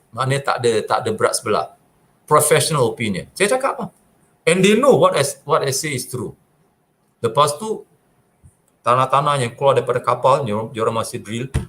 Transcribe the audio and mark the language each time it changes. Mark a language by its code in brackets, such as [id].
[ms] Maknanya tak ada berat sebelah. [en] Professional opinion. [ms] Saya cakap apa? [en] And they know what I say is true. [ms] Lepas tu, tanah-tanah yang keluar daripada kapal, diorang masih drill.